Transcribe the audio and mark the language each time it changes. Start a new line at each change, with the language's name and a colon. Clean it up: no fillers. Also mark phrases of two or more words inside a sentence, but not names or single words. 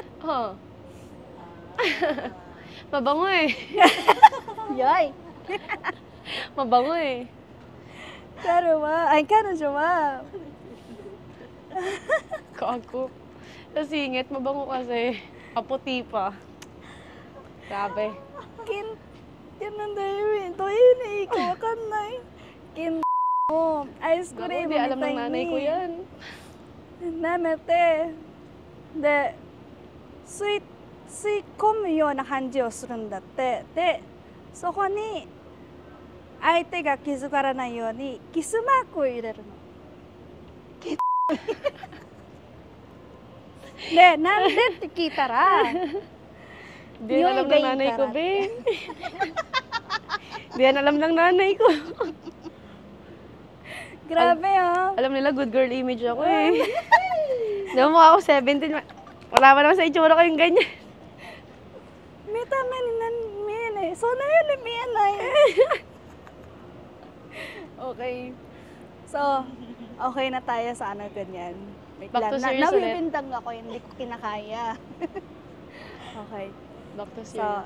Filipino: Huh. Mabango eh. Yay! Mabango eh.
Japanese: Pero 彼女は
Filipino: Kago. Sa singit, mabango kasi. Kaputi pa. Grabe.
Japanese: なんだよ、どういうのいいかわかんない。もアイスクリームみ
Filipino: Hindi
Japanese: たい
Filipino: alam ng nanay ko
Japanese: に
Filipino: yan.
Japanese: 舐めて、で、吸い込むような感じをするんだって。で、そこに相手が気づかないようにキスマークを入れるの。で、なんでって聞いたら、
Filipino: Hindi yan alam ng nanay ko, be. Hindi yan alam ng nanay ko. Grabe ah. Alam nila,
English: good girl image
Filipino: ako eh. Di ba mukha ako 17? Wala pa naman sa itsura ko yung ganyan.
Japanese: 見た目に見えない。そんなように見えない。Okay.
Filipino: So, okay na tayo sa ganyan.
English: Back to serious ulit.
Filipino: Nabibintang ako, hindi ko kinakaya. Okay.
English: Back to So, serious.